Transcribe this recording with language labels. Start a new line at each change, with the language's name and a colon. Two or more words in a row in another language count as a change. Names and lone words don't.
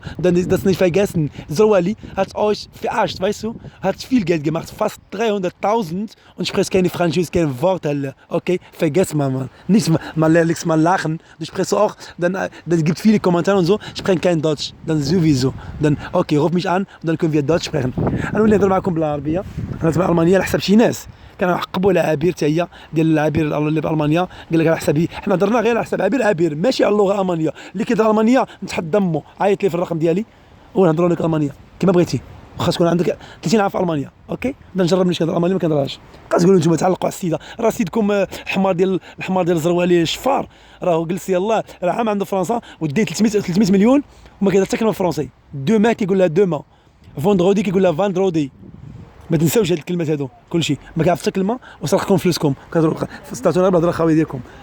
German: Dann ist das nicht vergessen. Zrouali hat euch verarscht, weißt du? Hat viel Geld gemacht, fast 300.000 und spricht keine Französisch, kein Wort, okay? Vergesst mal. Nicht mal ehrlich mal lachen. Du sprichst auch, dann gibt viele Kommentare und so, sprechen kein Deutsch. Dann sowieso. Dann, okay, ruf mich an und dann können wir Deutsch sprechen.
Arabic: أنا اللي نهضر معكم بالعربية. أنا تبع ألمانيا على حساب شي ناس. كانوا عقبوا على عبير حتى هي ديال العبير اللي بالمانيا قال لك على حسابي حنا درنا غير على حساب عبير ماشي على اللغه الالمانيه اللي كيهضر المانيا نتحد دمو عيط لي في الرقم ديالي ونهضروا لك المانيا كما بغيتي واخا تكون عندك 30 عام في المانيا اوكي بدنا نجرب ملي كنهضر المانيا ما كنهضرهاش تقولوا نتوما تعلقوا على السيده راه سيدكم الحمار ديال الزروالي الشفار راه جلس يلاه راه عام عنده فرنسا ودي 300 مليون وما كيهضر حتى كلمه فرونسي دوما كيقول لها
French: demain vendredi
Arabic: كيقول لها فاندرودي ما تنساوش هاد الكلمات هادو كلشي ما كيعرف حتى كلمه وسرقكم فلوسكم كتروحوا استعطونا بالهضره الخاويه ديالكم.